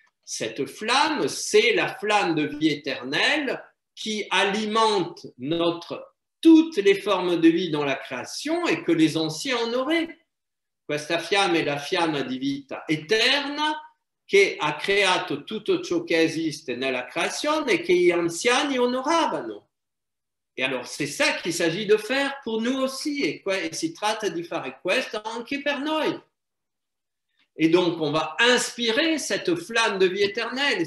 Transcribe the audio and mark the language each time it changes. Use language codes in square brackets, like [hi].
[fr] Cette flamme, c'est la flamme de vie éternelle qui alimente toutes les formes de vie dans la création et que les anciens honoraient. [it] Questa fiamma è la fiamma di vita eterna che ha creato tutto ciò che esiste nella creazione e che gli anziani onoravano. [fr] Et alors, c'est ça qu'il s'agit de faire pour nous aussi, [it] e si tratta di fare questo anche per noi. [fr] Et donc, on va inspirer cette flamme de vie éternelle.